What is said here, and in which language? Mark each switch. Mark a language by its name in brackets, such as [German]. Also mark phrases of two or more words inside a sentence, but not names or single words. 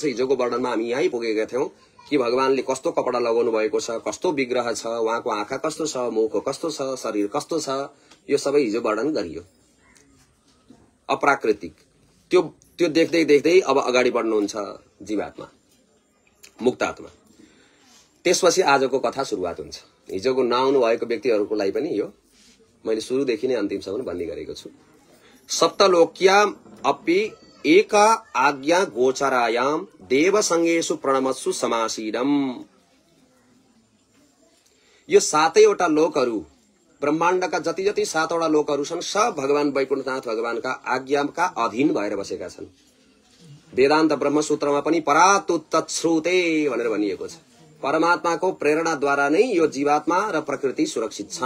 [Nepali] हिजोको वर्णनमा हामी यहीँ पुगेका थियौं कि भगवानले कस्तो कपडा लगाउनु भएको छ, कस्तो विग्रह छ, उहाँको आँखा कस्तो छ, मुख कस्तो छ, शरीर कस्तो छ, यो सबै हिजो वर्णन गरियो। अप्राकृतिक त्यो देख्दै देख्दै अब अगाडि बढ्नुहुन्छ जीवात्मा, मुक्तात्मा। त्यसपछि आजको कथा सुरुवात हुन्छ। हिजोको नआउनु भएको व्यक्तिहरूको लागि पनि यो मैले सुरुदेखि नै अन्तिमसम्म भन्ने गरेको छु। [Sanskrit] सप्तलोक्याम अपि एका आज्ञा गोचरायाम देवसंगेषु प्रणमत्सु समासीनम। [Nepali] यो सातैवटा लोकहरू, ब्रह्माण्डका जति जति सातवटा लोकहरू छन्, सब भगवान वैकुण्ठनाथ भगवानका आज्ञाका अधीन भएर बसेका छन्। वेदान्त ब्रह्मसूत्रमा पनि परातुत्तश्रुते भनेर भनिएको छ। परमात्माको प्रेरणाद्वारा नै यो जीवात्मा र प्रकृति सुरक्षित छन्।